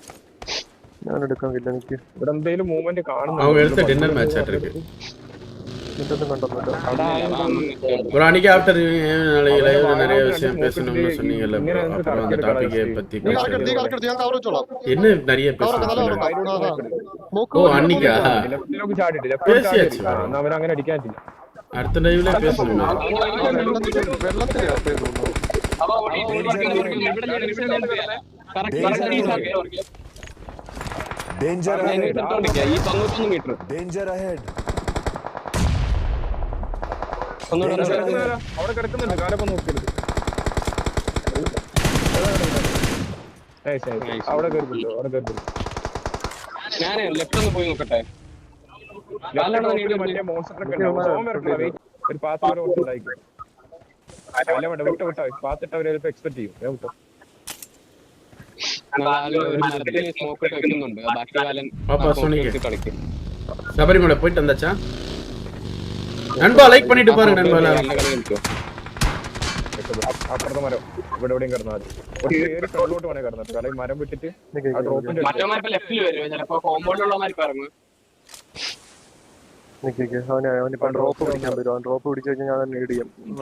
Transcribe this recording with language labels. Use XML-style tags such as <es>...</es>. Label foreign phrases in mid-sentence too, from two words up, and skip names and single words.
<ml>ഞാൻ എടുക്കാൻ എനിക്ക് ഇവിടെ എന്തെങ്കിലും മൂവ്മെന്റ് കാണുന്നു.</ml> <ta>ப்ரோ அன்னைக்கு ஆஃப்டர் நாளைக்கு லைவ்ல நிறைய விஷயம் பேசணும்னு சொன்னீங்கல்ல ப்ரோ. அப்புறம் அந்த டாபிக்கை பத்தி என்ன நிறைய பேசணும்? ஓ அன்னைக்கா பேசியாச்சு bro.</ta> <ml>അവനങ്ങനെ അടിക്കാനില്ല. അടുത്ത ലൈവിലെ പേസணும்.</ml> <en>Danger ahead. Danger ahead.</en> <ml>അവിടെ കിടക്കുന്നുണ്ട്, കാലൊക്കെ നോക്കരുത്. അവിടെ കയറില്ലോ, അവിടെ കയറില്ലോ. മറ്റേ മോൺസ്റ്ററൊക്കെ ഒരു പാത്ത് വരെ ഉണ്ടായിരിക്കും. അല്ല വേണ്ട, വിട്ടോ വിട്ടോ, പാത്തിട്ട് അവര് ചിലപ്പോ എക്സ്പെക്ട് ചെയ്യും. വിട്ടോ</ml> <ta>சபரிமலை போயிட்டு வந்தாச்சா நண்பா? லைக் பண்ணிட்டு பாருங்க நண்பா.</ta> <ml>അപ്പുറത്തെ മരം ഇവിടെ എവിടെയും കിടന്നാൽ മതി. ഒരു ഏറി ഫ്രണ്ടിലോട്ട് വേണേ കിടന്നിട്ട്, അല്ലെങ്കിൽ മരം വിട്ടിട്ട് ആ ഡ്രോപ്പിന്റെ ഡ്രോപ്പ് പിടിക്കാൻ പറ്റും. ഡ്രോപ്പ് പിടിച്ചു കഴിഞ്ഞാൽ ഞാൻ നേടി ചെയ്യും.</ml>